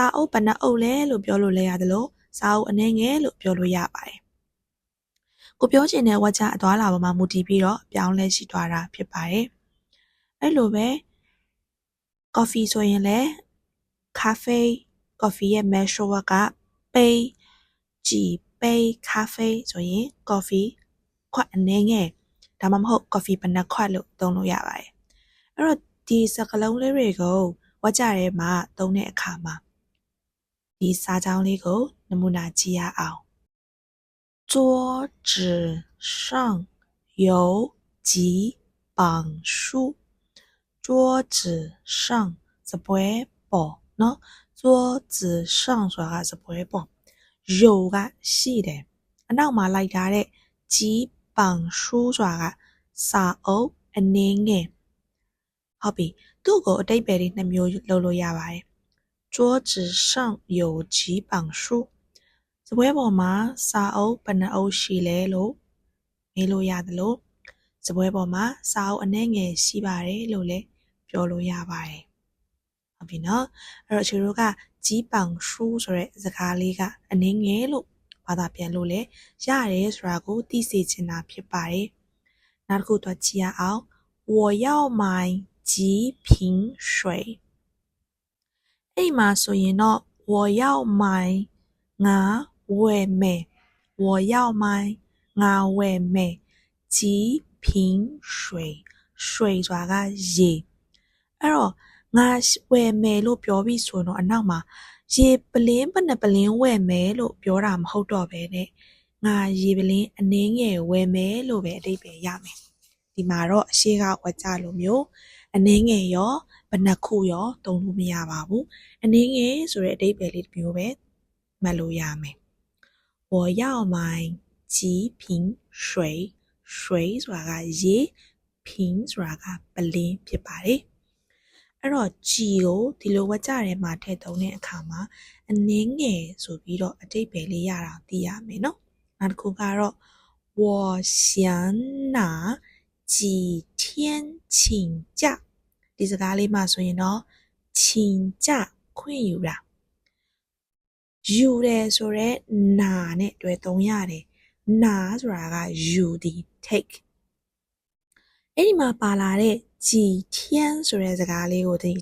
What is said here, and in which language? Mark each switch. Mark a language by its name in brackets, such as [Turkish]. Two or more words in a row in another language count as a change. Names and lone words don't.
[Burmese] အုပ်ဘယ်နှအုပ်လဲလို့ပြောလို့လည်းရတယ်လို့စာအုပ်အနည်းငယ်လို့ပြောလို့ရပါတယ်ကိုပြောချင်တဲ့ဝါကျအသွားလာပေါ်မှာမူတည်ပြီးတော့ပြောင်းလဲရှိသွားတာဖြစ်ပါတယ်အဲ့လိုပဲကော်ဖီဆိုရင်လည်း咖啡ကော်ဖီရဲ့ [English] measure word [Burmese] က杯ကြည် [Chinese] 杯咖啡 [Burmese] ဆိုရင် ကော်ဖီခွက်အနည်းငယ်ဒါမှမဟုတ်ကော်ဖီဘယ်နှခွက်လို့သုံးလို့ရပါတယ်အဲ့တော့ဒီစကားလုံးလေးတွေကိုဝါကျထဲမှာသုံးတဲ့အခါမှာဒီစာကြောင်းလေးကိုနမူနာကြည့်ရအောင် [Chinese] 桌子上有几本书桌子上 [Burmese] စပွဲပေါ်နော် [Chinese] 桌子上 [Burmese] ဆိုတာကစပွဲပေါ်ရုပ်ကရှိတယ်အနောက်မှာလိုက်ထားတဲ့ကြီးပန် ရှူးဆိုတာကစာအုပ်အနည်းငယ်ဟုတ်ပြီသူ့ကိုအတိတ်ပဲလေး2မျိုးလုပ်လို့ရပါတယ် [Chinese] 桌子上有几本书 [Burmese] စပွဲပေါ်မှာစာအုပ်ဘယ်နှအုပ်ရှိလဲလို့မေးလို့ရတယ်လို့စပွဲပေါ်မှာစာအုပ်အနည်းငယ်ရှိပါတယ်လို့လည်းပြောလို့ရပါတယ်ဟုတ်ပြီနော်အဲ့တော့ခြေတို့ကကြီးပန်ရှူးဆိုတဲ့စကားလေးကအနည်းငယ်လို့ဘာသာပြန်လို့လဲရတယ်ဆိုတာကိုသိစေချင်တာဖြစ်ပါတယ်နောက်တစ်ခုတော့ကြည့်ရအောင် [Chinese] 我要买几瓶水 [Burmese] အဲ့မှာဆိုရင်တော့ [Chinese] 我要买 [Burmese] ငါဝယ်မယ် [Chinese] 我要买 [Burmese] ငါဝယ်မယ် [Chinese] 几瓶水 [Burmese] ဆိုတာကရေအဲ့တော့ငါဝယ်မယ်လို့ပြောပြီးဆိုတော့အနောက်မှာရေပလင်းဘယ်နှပလင်းဝယ်မယ်လို့ပြောတာမဟုတ်တော့ဘဲနဲ့ငါရေပလင်းအနည်းငယ်ဝယ်မယ်လို့ပဲအဓိပ္ပာယ်ရမယ်ဒီမှာတော့အရှိက ဝါကြလိုမျိုးအနည်းငယ်ရောဘယ်နှခုရောသုံးလို့မရပါဘူးအနည်းငယ်ဆိုတဲ့အဓိပ္ပာယ်လေးတစ်မျိုးပဲမှတ်လို့ရမယ် [Chinese] 我要买几瓶水 [Burmese] ဆိုတာကရေ瓶ဆိုတာကပလင်းဖြစ်ပါတယ်အဲ့တော့ကြည်ကိုဒီလိုဝါကြထဲမှာ ထည့်သုံးတဲ့အခါမှာအနည်းငယ်ဆိုပြီးတော့အဓိပ္ပာယ်လေးရတာသိရမယ်နော်နောက်တစ်ခုကတော့ [Chinese] 我想拿几天请假 [Burmese] ဒီစကားလေးမှာဆိုရင်တော့请假ခွင့် ယူတာယူတယ်ဆိုတော့နာနဲ့တွဲသုံးရတယ်နာဆိုတာကယူသည် take အဲ့ဒီမှာပါလာတဲ့ [Chinese] 几天 [Burmese] ဆိုတဲ့စကားလေးကိုသတိ